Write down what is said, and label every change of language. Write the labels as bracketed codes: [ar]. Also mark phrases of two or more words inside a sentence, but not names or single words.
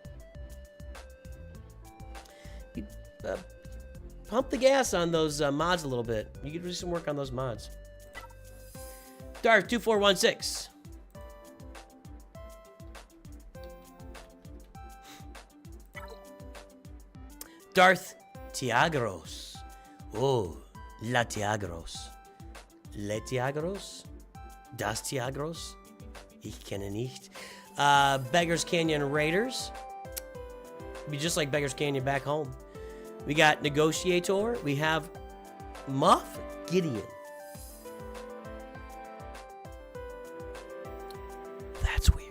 [en] Pump the gas on those mods a little bit. You could do some work on those mods. Darth 2416. Darth Tiagros. Oh, La Tiagros. Le Tiagros? [de] Das Tiagros? Ich kenne nicht. [en] Beggars Canyon Raiders. Be just like Beggars Canyon back home. We got Negotiator. We have Moff Gideon. That's weird.